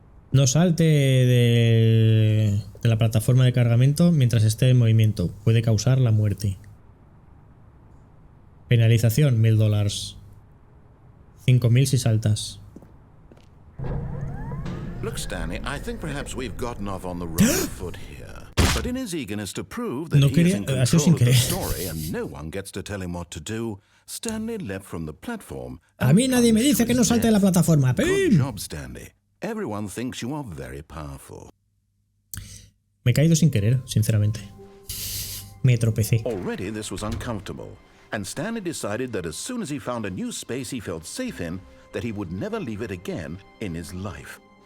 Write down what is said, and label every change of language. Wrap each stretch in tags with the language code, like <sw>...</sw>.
<es>No salte de la plataforma de cargamento mientras esté en movimiento. Puede causar la muerte. Penalización, $1000. 5000 si saltas.</es> <en>Look, Stanley, I think perhaps we've gotten off on the wrong foot here. But in his eagerness to prove that he is in control of the story and no one gets to tell him what to do, Stanley leapt from the platform.</en> <es>A mí nadie me dice que no salte de la plataforma.</es> <en>Good job, Stanley. Everyone thinks you are very powerful.</en> <es>Me he caído sin querer, sinceramente. Me tropecé.</es> <en>Already this was uncomfortable, and Stanley decided that as soon as he found a new space he felt safe in, that he would never leave it again in his life.</en>